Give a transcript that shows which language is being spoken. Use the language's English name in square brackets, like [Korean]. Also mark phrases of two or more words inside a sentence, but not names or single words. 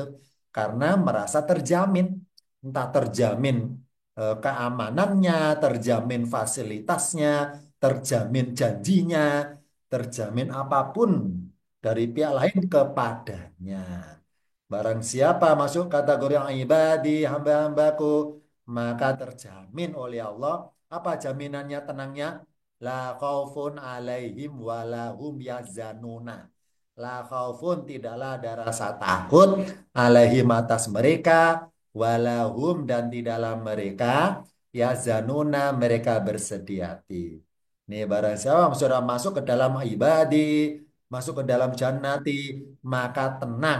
[Indonesian] Karena merasa terjamin. Entah terjamin keamanannya, terjamin fasilitasnya, terjamin janjinya, terjamin apapun dari pihak lain kepadanya. Barang siapa masuk kategori yang ibadi, hamba-hambaku, maka terjamin oleh Allah. Apa jaminannya tenangnya? [Arabic] لا خوف عليهم ولهم يزنون. لا خوف [Indonesian] tidaklah ada rasa takut alaihim atas mereka, walahum dan tidaklah mereka yazanuna mereka bersedih hati. Nih barang siapa sudah masuk ke dalam ibadi, masuk ke dalam jannati, maka tenang.